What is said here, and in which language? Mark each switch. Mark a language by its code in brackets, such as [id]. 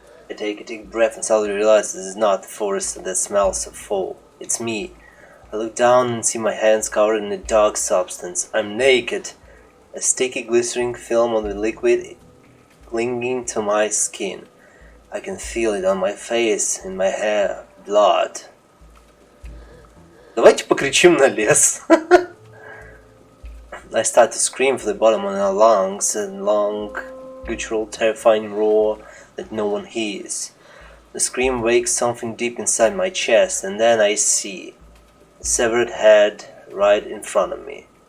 [en] I take a deep breath and suddenly realize this is not the forest that smells of fall. It's me. I look down and see my hands covered in a dark substance. I'm naked. A sticky glistering film of the liquid clinging to my skin. I can feel it on my face, in my hair, blood. [ru] Давайте покричим на лес. [en] I start to scream for the bottom of my lungs, a long, guttural, terrifying roar that no one hears. The scream wakes something deep inside my chest, and then I see a severed head right in front of me.